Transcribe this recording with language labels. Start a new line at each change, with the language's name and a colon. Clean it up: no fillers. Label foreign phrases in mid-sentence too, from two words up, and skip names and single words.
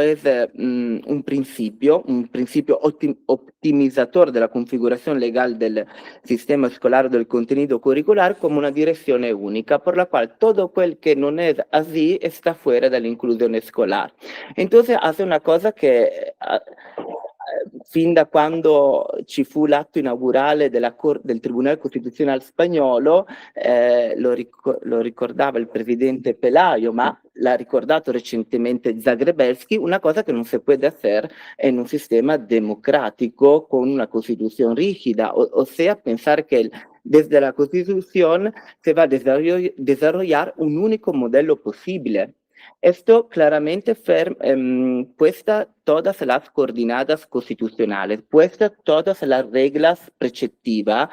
Spanish: es un principio optimizador de la configuración legal del sistema escolar, del contenido curricular, como una dirección única, por la cual todo aquel que no es así está fuera de la inclusión escolar. Entonces hace una cosa que
Italian: fin da quando ci fu l'atto inaugurale del Tribunale Costituzionale spagnolo, lo ricordava il presidente Pelayo, ma l'ha ricordato recentemente Zagrebelsky,
Spanish: una cosa que no se puede hacer en un sistema democrático con una constitución rígida, o sea, pensar que desde la Constitución se va a desarrollar un único modelo posible. Esto claramente puesta todas las coordenadas constitucionales, puesta todas las reglas preceptivas.